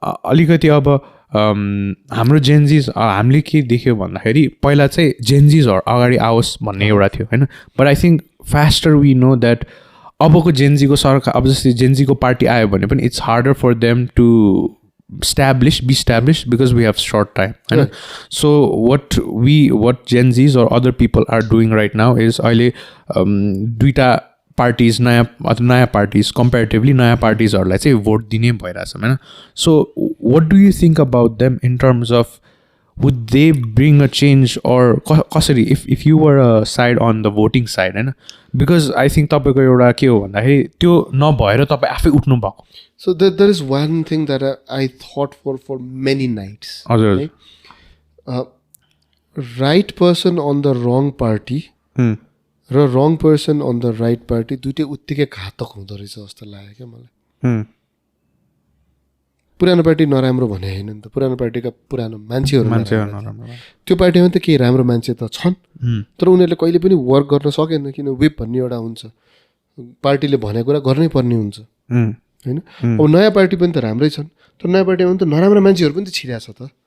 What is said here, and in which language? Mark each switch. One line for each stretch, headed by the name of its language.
Nepali: अलिकति अब हाम्रो जेन्जिज हामीले के देख्यो भन्दाखेरि पहिला चाहिँ जेन्जिजहरू अगाडि आओस् भन्ने एउटा थियो होइन.
English: but I think faster we know that
Nepali: अबको जेन्जीको सरकार, अब जस्तै जेन्जीको पार्टी आयो भने पनि
English: It's harder for them to be established because we have short time. Right? So what Gen Zs or other people are doing right now is
Nepali: अहिले दुईटा parties नयाँ पार्टिज कम्पेरिटिभली नयाँ पार्टिजहरूलाई चाहिँ भोट दिने भइरहेछ होइन.
English: So what do you think about them in terms of would they bring a change or कसरी if you were a side on the voting side होइन. because I think
Nepali: तपाईँको एउटा के हो भन्दाखेरि त्यो नभएर तपाईँ आफै उठ्नु भएको.
English: So there is one thing that I thought for many nights.
Nepali: हजुर.
English: Right? Right person on the wrong party र wrong person on the right party
Nepali: दुइटै उत्तिकै घातक हुँदो रहेछ जस्तो लाग्यो क्या मलाई. पुरानो पार्टी नराम्रो भने होइन नि त. पुरानो पार्टीका पुरानो मान्छेहरू त्यो पार्टीमा त केही राम्रो मान्छे त छन् तर उनीहरूले कहिले पनि वर्क गर्न सकेन किन विप भन्ने एउटा हुन्छ पार्टीले भनेको कुरा गर्नै पर्ने हुन्छ होइन. अब नयाँ पार्टी पनि त राम्रै छन् तर नयाँ पार्टीमा पनि त नराम्रो मान्छेहरू पनि त छिराछ त.